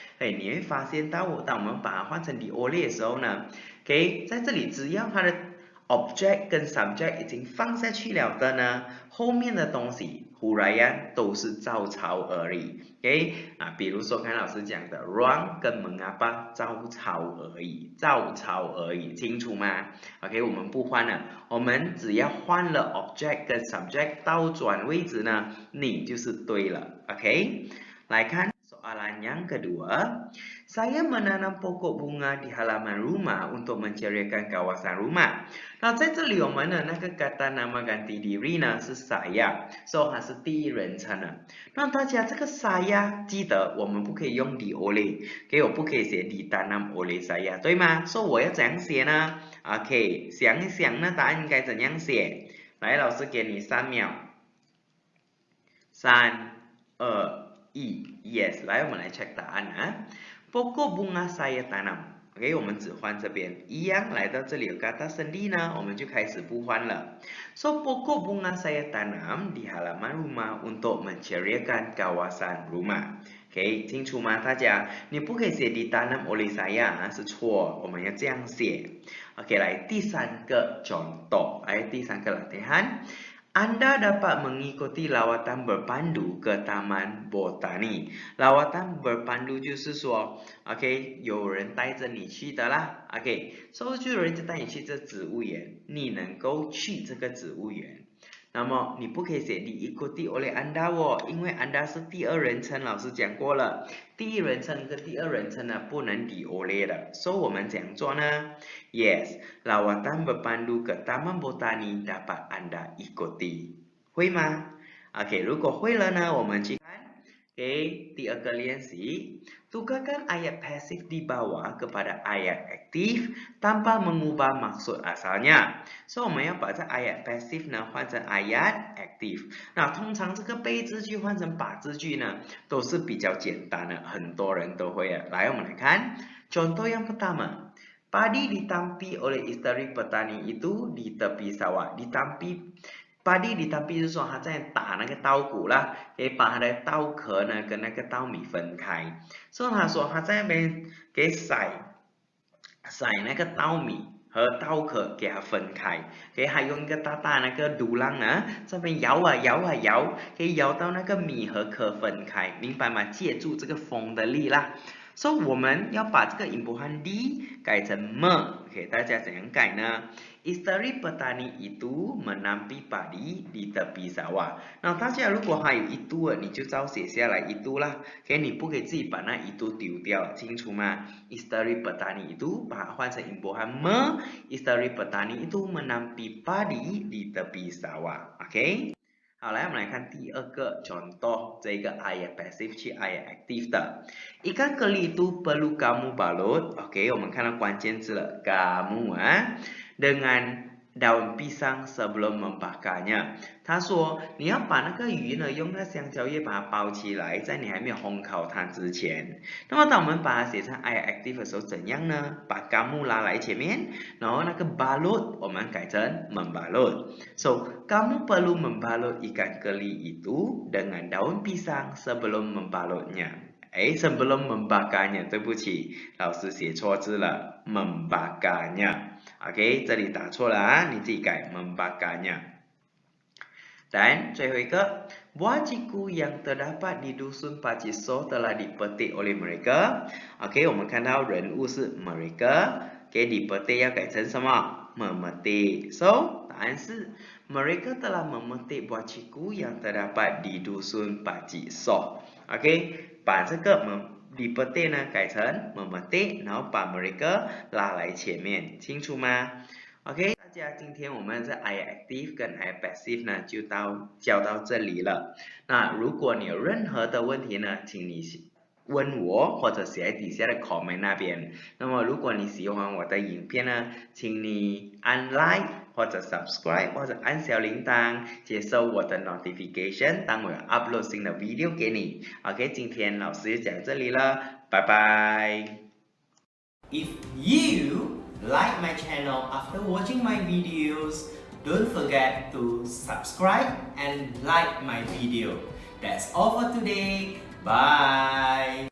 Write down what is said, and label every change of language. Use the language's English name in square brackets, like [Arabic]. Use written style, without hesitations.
[Chinese] 你会发现当我们把它换成 di oleh 的时候呢，在这里只要它的object 跟 subject 已经放下去了的呢，后面的东西huraian 都是照抄而已。比如说刚才老师讲的 ruang 跟 mengapa 照抄而已，清楚吗？我们不换了，我们只要换了 object 跟 subject 倒转位置呢，你就是对了。来看 [Malay] soalan yang kedua. Saya menanam pokok bunga di halaman rumah untuk menceriakan kawasan rumah. [Chinese] 那在这里我们的那个 kata nama ganti diri 呢是 saya， so 它是第一人称的。那大家这个 saya 记得我们不可以用 di oleh， 我不可以写 ditanam oleh saya， 对吗？ so 我要怎样写呢？想一想呢，答案应该怎样写？来，老师给你3秒。 3、2、1 ，yes， 来我们来 check 答案啊。 [Malay] Pokok bunga saya tanam。 [Chinese] 我们只换这边，一样来到这里有 kata sendi 呢，我们就开始不换了。 [Malay] So pokok bunga saya tanam di halaman rumah untuk menceriakan kawasan rumah。 [Chinese] 清楚吗？大家，你不可以写 [Malay] ditanam oleh saya [Chinese] 是错，我们要这样写。来第三个 [Malay] contoh， [Chinese] 第三个 [Malay] latihan。Anda dapat mengikuti lawatan berpandu ke Taman Botani。 [Chinese] lawatan berpandu 就是说 有人带着你去的啦。 so 就有人就带你去这植物园，你能够去这个植物园。那么你不可以写 [Malay] diikuti oleh Anda [Chinese] 哦，因为 Anda 是第二人称，老师讲过了，第一人称跟第二人称呢不能 di oleh 的，所以我们怎样做呢 ？Yes， [Malay] lawatan berpandu ke Taman Botani dapat Anda ikuti， [Chinese] 会吗？如果会了呢，我们去看。第二个练习， [Malay] tukarkan ayat pasif di bawah kepada ayat aktif tanpa mengubah maksud asalnya。 [Chinese] 所以我们要把这 ayat pasif 呢换成 ayat active。那通常这个被字句换成把字句呢，都是比较简单的，很多人都会的。来，我们来看，contoh yang pertama。 [Malay] Padi ditampi oleh istri petani itu di tepi sawah。 [Chinese] Padi ditampi 就是说他在打那个稻谷啦，把他的稻壳呢跟那个稻米分开。所以他说他在那边给晒那个稻米，和刀壳给它分开，可以还用一个大大那个毒浪呢，这边摇啊摇啊摇，可以摇到那个米和壳分开，明白吗？借助这个风的力啦。所以我们要把这个 imbuhan di 改成 me， 大家怎样改呢？ [Malay] Istri petani itu menampi padi di tepi sawah。 [Chinese] 那大家如果还有itu，你就照写下来itu啦。你不可以自己把那itu丢掉，清楚吗？ [Malay] Istri petani itu [Chinese] 把它换成 [Malay] imbuhan me。 Istri petani itu menampi padi di tepi sawah。OK。 [Chinese] 好，来我们来看第二个 contoh 这个 ayat passive 去 ayat active 的。 [Malay] Ikan keli itu perlu kamu balut。OK， [Chinese] 我们看到关键字了 [Malay] kamu 啊， dengan daun pisang sebelum membakarnya。 [Chinese] 他说你要把那个鱼呢用那香蕉叶把它包起来，在你还没有烘烤它之前。那么当我们把它写成 ayat active 的时候怎样呢？把 kamu 拉来前面，然后那个 balut 我们改成 membalut。 [Malay] So kamu perlu membalut ikan keli itu dengan daun pisang sebelum membalutnya。 sebelum membakarnya， [Chinese] 对不起，老师写错字了 ，membakarnya。OK， 这里打错了啊，你自己改 membakarnya。 [Malay] Dan 最后一个 buah ciku yang terdapat di dusun Paciso telah dipetik oleh mereka。OK， [Chinese] 我们看到人物是 [Malay] mereka。dipetik [Chinese] 要改成什么 [Malay] memetik。 [Chinese] So 答案是 [Malay] mereka telah memetik buah ciku yang terdapat di dusun Paciso。 [Chinese] OK， 把这个dipetik 呢改成 memetik， 然后把 mereka 拉来前面，清楚吗？ OK， 大家今天我们在 ayat active 跟 ayat passive 呢就教到这里了。那如果你有任何的问题呢，请你问我或者写在底下的 comment 那边。那么如果你喜欢我的影片呢，请你按 like 或者 subscribe 或者按小铃铛，接收我的 notification， 当我有 upload 新的 video 给你。 OK， 今天老师就讲这里了，拜拜。 [English] If you like my channel after watching my videos, don't forget to subscribe and like my video. That's all for today. Bye.